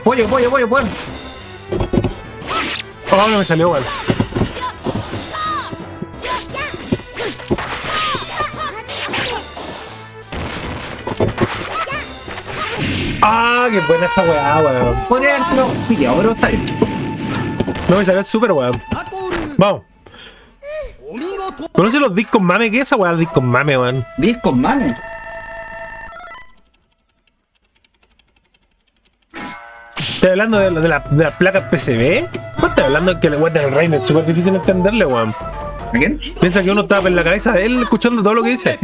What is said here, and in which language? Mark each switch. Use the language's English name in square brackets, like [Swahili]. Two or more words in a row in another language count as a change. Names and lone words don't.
[Spanish] Oh, no me salió, weón. Ah, qué buena esa weá, weón. Podría haberlo pillado, pero está bien. No me salió el super, weón. ナトル Vamos. [Japanese] お見事 [Spanish] ¿Conoces los discos mame? ¿Qué es esa weá, los discos mame, weón? Discos, manes. ¿Estás hablando de las placas PCB? ¿Cuál estás hablando? Que el weón del Rain es súper difícil entenderle, weón. ¿A quién? Piensa que uno está en la cabeza de él escuchando todo lo que dice.